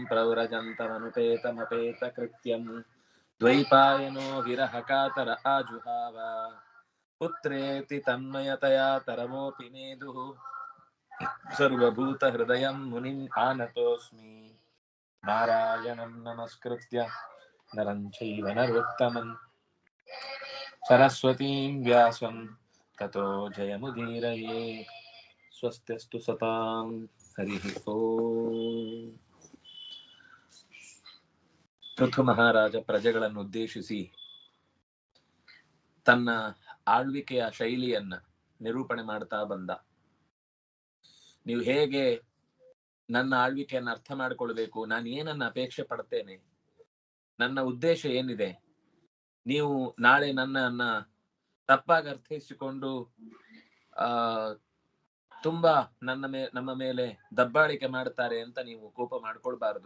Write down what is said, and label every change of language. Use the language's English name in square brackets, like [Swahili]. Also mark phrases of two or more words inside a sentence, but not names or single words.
[Sanskrit] प्रव्रजन्तमनुपेतमपेतकृत्यं द्वैपायनो विरहकातर आजुहाव पुत्रेति तन्मयतया तरवोऽपि मेदुः सर्वभूतहृदयं मुनिम् आनतोऽस्मि नारायणं नमस्कृत्य नरं चैव नरोत्तमं सरस्वतीं व्यासं ततो जयमुदीरये स्वस्त्यस्तु सतां हरिः ओम्. [Kannada] ಪೃಥು ಮಹಾರಾಜ ಪ್ರಜೆಗಳನ್ನು ಉದ್ದೇಶಿಸಿ ತನ್ನ ಆಳ್ವಿಕೆಯ ಶೈಲಿಯನ್ನ ನಿರೂಪಣೆ ಮಾಡ್ತಾ ಬಂದ. ನೀವು ಹೇಗೆ ನನ್ನ ಆಳ್ವಿಕೆಯನ್ನು ಅರ್ಥ ಮಾಡಿಕೊಳ್ಬೇಕು, ನಾನು ಏನನ್ನ ಅಪೇಕ್ಷೆ ಪಡ್ತೇನೆ, ನನ್ನ ಉದ್ದೇಶ ಏನಿದೆ, ನೀವು ನಾಳೆ ನನ್ನನ್ನ ತಪ್ಪಾಗಿ ಅರ್ಥೈಸಿಕೊಂಡು ತುಂಬಾ ನಮ್ಮ ಮೇಲೆ ದಬ್ಬಾಳಿಕೆ ಮಾಡ್ತಾರೆ ಅಂತ ನೀವು ಕೋಪ ಮಾಡ್ಕೊಳ್ಬಾರದು.